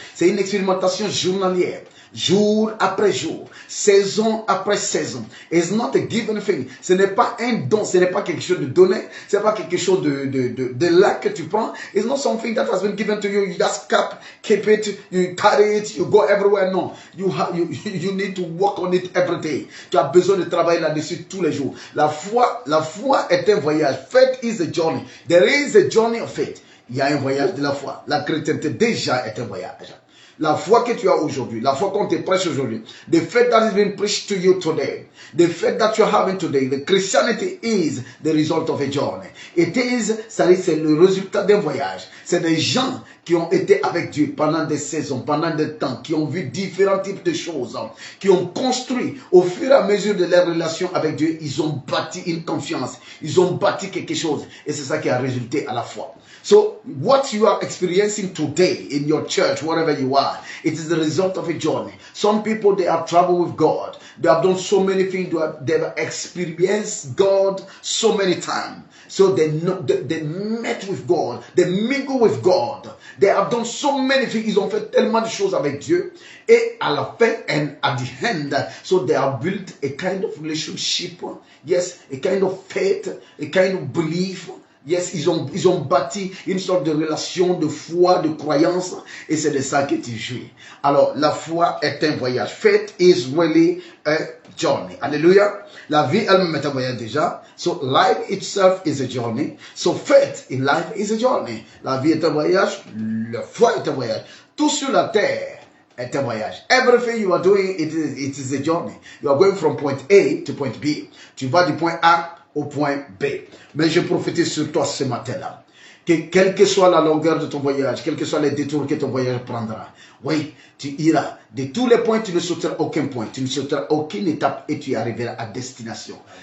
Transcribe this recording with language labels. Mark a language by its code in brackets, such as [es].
[fr] C'est une expérimentation journalière. Jour après jour, saison après saison. [en] It's not a given thing. [fr] Ce n'est pas un don, ce n'est pas quelque chose de donné, ce n'est pas quelque chose de là que tu prends. [en] It's not something that has been given to you. You just keep it, you carry it, you go everywhere. No, you need to work on it every day. [fr] Tu as besoin de travailler là-dessus tous les jours. La foi est un voyage. [en] Faith is a journey. There is a journey of faith. [fr] Il y a un voyage de la foi. La chrétienté déjà est un voyage. La foi que tu as aujourd'hui, la foi qu'on te prêche aujourd'hui, [en] the faith that is being preached to you today, the faith that you're having today, the Christianity is the result of a journey. [fr] C'est le résultat d'un voyage. C'est des gens qui ont été avec Dieu pendant des saisons, pendant des temps, qui ont vu différents types de choses, qui ont construit au fur et à mesure de leur relation avec Dieu, ils ont bâti une confiance, ils ont bâti quelque chose, et c'est ça qui a résulté à la foi. [en] So, what you are experiencing today in your church, wherever you are, it is the result of a journey. Some people, they have traveled with God. They have done so many things. They have experienced God so many times. So they met with God. They mingle with God. They have done so many things. [fr] Ils ont fait tellement de choses avec Dieu. Et à la fin, [en] and at the end, so they have built a kind of relationship. Yes, a kind of faith, a kind of belief. [fr] Yes, ils ont bâti une sorte de relation de foi, de croyance, et c'est de ça que tu jouis. Alors, la foi est un voyage. [en] Faith is really a journey. Alléluia. [fr] La vie elle-même est un voyage déjà. [en] So, life itself is a journey. So, faith in life is a journey. [fr] La vie est un voyage. La foi est un voyage. Tout sur la terre est un voyage. [en] Everything you are doing, it is a journey. You are going from point A to point B. [fr] Tu vas du point A au point B. Mais je prophétise sur toi ce matin-là, que quelle que soit la longueur de ton voyage, quels que soient les détours que ton voyage prendra, oui, tu iras. De tous les points, tu ne sauteras aucun point, tu ne sauteras aucune étape et tu arriveras à destination.